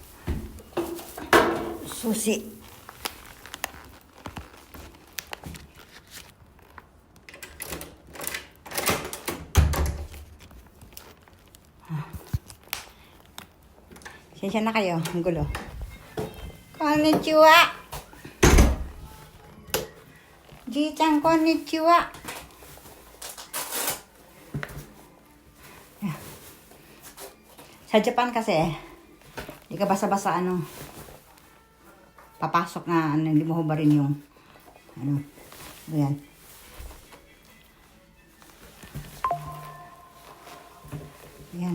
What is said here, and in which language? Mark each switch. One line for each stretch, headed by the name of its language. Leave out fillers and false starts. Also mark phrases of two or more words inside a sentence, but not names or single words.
Filipino: Susi. Sensya na kayo. Ang gulo.
Japanese: こんにちは。じいちゃん、こんにちは.
Filipino: Sa Japan kasi, hindi ka basa-basa papasok na hindi mo hubarin yung ayan. Ayan.